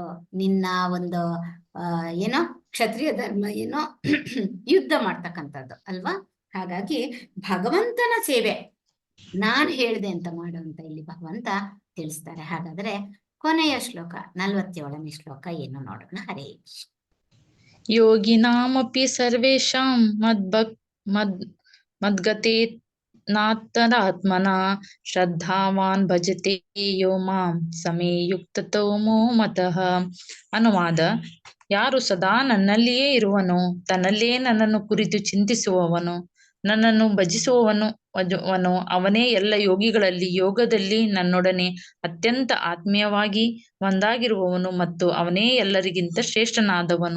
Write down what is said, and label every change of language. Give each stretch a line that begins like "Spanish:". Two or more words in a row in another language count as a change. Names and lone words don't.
Kannada: ನಿನ್ನ ಒಂದು ಏನೋ ಕ್ಷತ್ರಿಯ ಧರ್ಮ ಏನೋ ಯುದ್ಧ ಮಾಡ್ತಕ್ಕಂಥದ್ದು ಅಲ್ವಾ? ಹಾಗಾಗಿ ಭಗವಂತನ ಸೇವೆ ನಾನ್ ಹೇಳ್ದೆ ಅಂತ ಮಾಡು ಅಂತ ಇಲ್ಲಿ ಭಗವಂತ ತಿಳಿಸ್ತಾರೆ. ಹಾಗಾದ್ರೆ ಕೊನೆಯ ಶ್ಲೋಕ 47ನೇ ಶ್ಲೋಕ ಏನು ನೋಡೋಣ. ಹರೇ ಕೃಷ್ಣ.
Sanskrit: ಯೋಗಿನಾಮಪಿ ಸರ್ವೇಷಾಂ ಮದ್ಗತೆ ನಾತ್ತರಾತ್ಮನ ಶ್ರದ್ಧಾವಾನ್ ಭಜತೆ ಯೋ ಮಾಂ ಸಮೇ ಯುಕ್ತತಮೋ ಮತಃ.
Kannada: ಅನುವಾದ: ಯಾರು ಸದಾ ನನ್ನಲ್ಲಿಯೇ ಇರುವನೋ, ತನ್ನಲ್ಲೇ ನನ್ನನ್ನು ಕುರಿತು ಚಿಂತಿಸುವವನು, ನನ್ನನ್ನು ಭಜಿಸುವವನು ಅವನೇ ಎಲ್ಲ ಯೋಗಿಗಳಲ್ಲಿ ಯೋಗದಲ್ಲಿ ನನ್ನೊಡನೆ ಅತ್ಯಂತ ಆತ್ಮೀಯವಾಗಿ ಒಂದಾಗಿರುವವನು ಮತ್ತು ಅವನೇ ಎಲ್ಲರಿಗಿಂತ ಶ್ರೇಷ್ಠನಾದವನು.